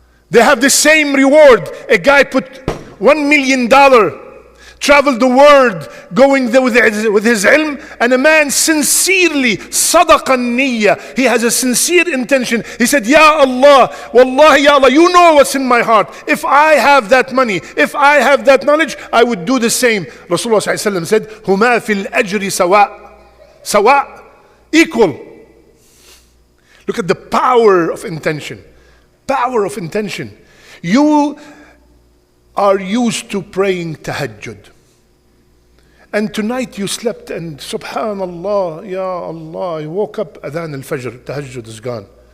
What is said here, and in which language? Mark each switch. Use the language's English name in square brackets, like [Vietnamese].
[English] They have the same reward. A guy put $1 million, traveled the world going there with his ilm, and a man sincerely, [Arabic] صدق النية, [English] he has a sincere intention. He said, Ya Allah, Wallahi Ya Allah, you know what's in my heart. If I have that money, if I have that knowledge, I would do the same. [Arabic] Rasulullah said, هما في الأجر سواء. [English] سواء, equal. Look at the power of intention. Power of intention. You are used to praying tahajjud. And tonight you slept and subhanallah, ya Allah, you woke up, adhan al-fajr, tahajjud is gone.